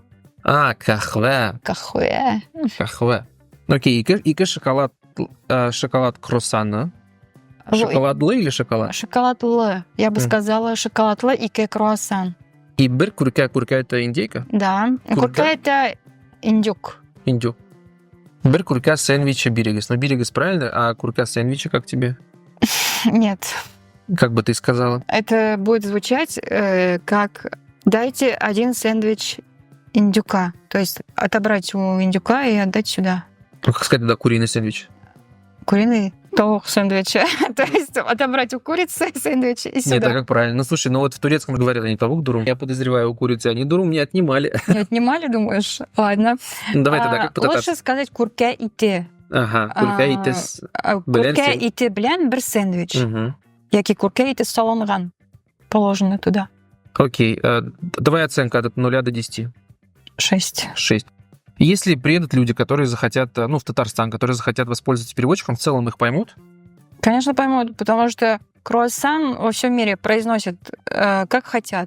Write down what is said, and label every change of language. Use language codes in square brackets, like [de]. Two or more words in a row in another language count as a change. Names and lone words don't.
[tt] Кахве. Кахве. Окей, ике шоколад круассана. [ru] Шоколадлы или шоколад? [tt] Шоколадлы. [ru] Я бы сказала шоколадлы и круассан. И 1 күркә это индейка? Да. Күркә это индюк. Индюк. [tt] 1 күркә сэндвича берегез. [ru] Но берегез правильно, а күркә сэндвича как тебе? Нет. Как бы ты сказала? Это будет звучать как: дайте 1 сэндвич индюка. То есть отобрать у индюка и отдать сюда. Ну, как сказать тогда куриный сэндвич? Куриный [tt] таух сэндвича. [ru] То есть отобрать у курицы сэндвич и сюда. Нет, а как правильно? Ну, слушай, вот в турецком говорят, они [tr] тавук дурум. [ru] Я подозреваю, у курицы они дурум не отнимали. Не отнимали, думаешь? Ладно. Давай тогда, как по-татарски? Лучше сказать [tt] күркә ите. Ага, күркә ите Күркә ите белән 1 сэндвич. Яки күркә ите салынган. [ru] Положено туда. Окей. Давай оценка от 0 до 10. 6. 6. Если приедут люди, которые захотят, в Татарстан, которые захотят воспользоваться переводчиком, в целом их поймут? Конечно, поймут, потому что круассан во всем мире произносят как хотят.